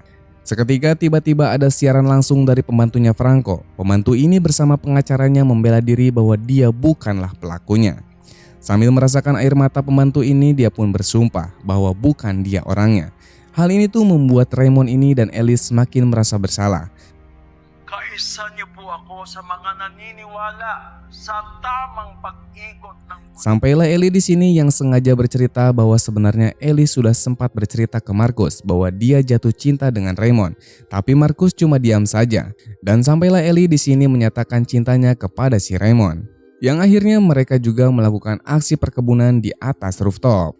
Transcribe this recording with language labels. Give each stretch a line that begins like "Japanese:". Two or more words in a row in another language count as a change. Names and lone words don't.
Indonesian: Seketika tiba-tiba ada siaran langsung dari pembantunya Franco. Pembantu ini bersama pengacaranya membela diri bahwa dia bukanlah pelakunya. Sambil merasakan air mata pembantu ini, dia pun bersumpah bahwa bukan dia orangnya. Hal ini tuh membuat Raymond ini dan Ellie semakin merasa bersalah.
Filipino: Kaisa niyo po ako sa mga naniniwala sa tamang pag-ikot ng...
Indonesian: Sampailah Ellie di sini yang sengaja bercerita bahwa sebenarnya Ellie sudah sempat bercerita ke Marcus bahwa dia jatuh cinta dengan Raymond, tapi Marcus cuma diam saja. Dan sampailah Ellie di sini menyatakan cintanya kepada si Raymond. Yang akhirnya mereka juga melakukan aksi perkebunan di atas rooftop.